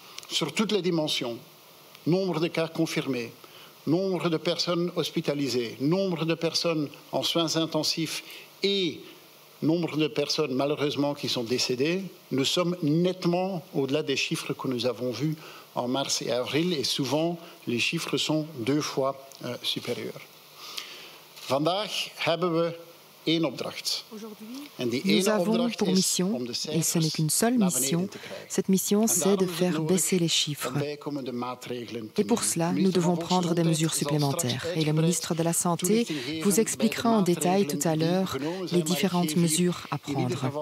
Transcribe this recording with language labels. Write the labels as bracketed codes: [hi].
[fr] Sur toutes les dimensions, nombre de cas confirmés, nombre de personnes hospitalisées, nombre de personnes en soins intensifs et nombre de personnes malheureusement qui sont décédées, nous sommes nettement au-delà des chiffres que nous avons vus en mars et avril et souvent les chiffres sont 2 fois supérieurs. [nl] Vandaag hebben we één opdracht. [fr] Nous avons pour mission, et ce n'est qu'une seule mission, cette mission c'est de faire baisser les chiffres. Et pour cela, nous devons prendre des mesures supplémentaires. Et le ministre de la Santé vous expliquera en détail tout à l'heure les différentes mesures à prendre.